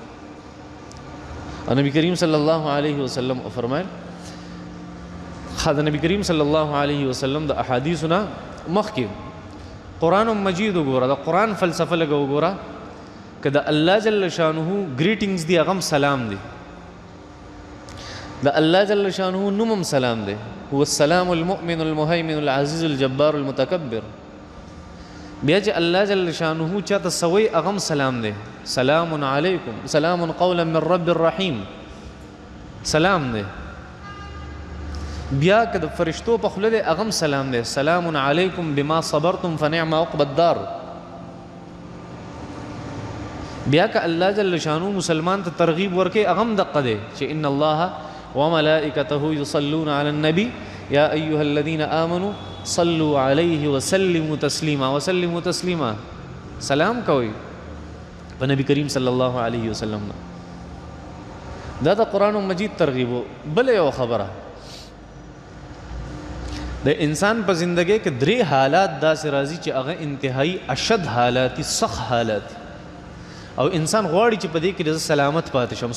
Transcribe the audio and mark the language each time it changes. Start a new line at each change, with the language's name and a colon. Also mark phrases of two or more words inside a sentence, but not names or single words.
Pashto: او نبی کریم
Arabic: صلی الله علیه وسلم
Pashto: فرمایل د نبی کریم
Arabic: صلی الله علیه وسلم
Pashto: د احادیثو نه مخکې قرآن مجید وګوره، د قرآن فلسفه لږه وګوره، که د الله
Arabic: جل شانه
Pashto: ګریټینګز دی هغه سلام دی، د الله
Arabic: جل شانه
Pashto: نومم سلام دی،
Arabic: هو السلام المؤمن المهيمن العزيز الجبار المتكبر.
Pashto: بیا چې الله
Arabic: جل شانه
Pashto: چاته سوی هغه سلام دی،
Arabic: سلام علیکم سلام قولا من رب الرحیم،
Pashto: سلام دی. بیا که د فرشتو په خوله دی هغه سلام دی،
Arabic: سلام علیکم بما صبرتم فنعم عقب الدار.
Pashto: بیا که الله
Arabic: جل شانه
Pashto: مسلمان ته ترغیب ورکې هغه دقه دی چې
Arabic: ان الله وملائکته یصلون علی النبی یا ایها الذین آمنوا صلوا علیه وسلموا تسلیما، وسلموا تسلیما،
Pashto: سلام کوي په نبی کریم
Arabic: صلی الله علیه وسلم.
Pashto: دا د قرآن مجید ترغیب. بل یو خبره، د انسان په زندګۍ کې درې حالات داسې راځي چې هغه انتهایی اشد حالات، سخت حالات، او انسان غواړي چې په دې کې د سلامت پاتې شم.